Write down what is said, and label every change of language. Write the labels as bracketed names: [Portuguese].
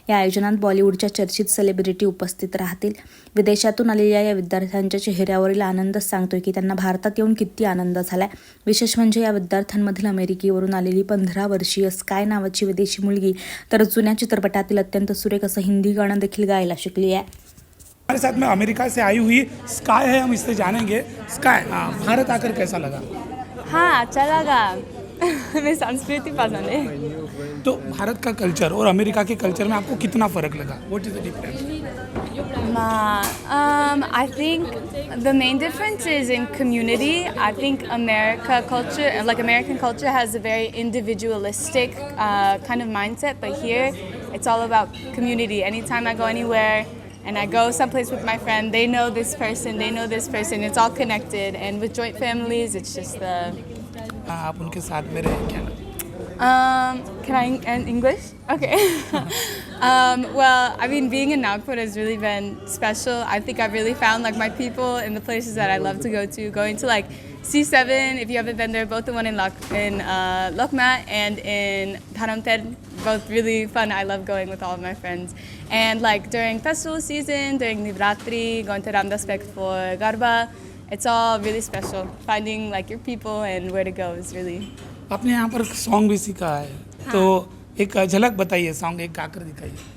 [Marathi] या आयोजनात बॉलिवूडच्या चर्चित सेलिब्रिटी उपस्थित राहतील. विदेशातून आलेल्या या विद्यार्थ्यांच्या चेहऱ्यावरील आनंदच सांगतोय की त्यांना भारतात येऊन किती आनंद झालाय. विशेष म्हणजे या विद्यार्थ्यांमधील अमेरिकेवरून आलेली 15 वर्षीय स्काय नावाची विदेशी मुलगी तर जुन्या चित्रपटातील अत्यंत सुरेख असं हिंदी गाणं देखील गायला शिकली आहे. [Hindi] हमारे साथ में अमेरिका से आई हुई स्काई है, हम इससे जानेंगे. स्काई, भारत आकर कैसा लगा? हाँ, अच्छा लगा. हमें संस्कृति पसंद है. तो भारत का कल्चर और अमेरिका के कल्चर में आपको कितना फ़र्क लगा? [English] What is the difference? I think the main difference is in community. I think American culture has a very individualistic kind of mindset, but here it's all about community. Anytime I go anywhere and I go someplace with my friend, they know this person, it's all connected. And with joint families, it's just [Hindi] आप उनके साथ में रहे क्या? [English] Can I in English? Okay. Well, I mean, being in Nagpur has really been special. I think I've really found like my people in the places that I love to go to. Going to like C7, if you haven't been there, both the one in Lokmat and in Dharamter, both really fun. I love going with all of my friends. And like during festival season, during Nivratri, going to Ramdas Spec for Garba, it's all really special. Finding like your people and where to go is really. [Hindi] आपने यहाँ पर song भी सीखा है, तो एक झलक बताइए, सॉन्ग एक गाकर दिखाइए.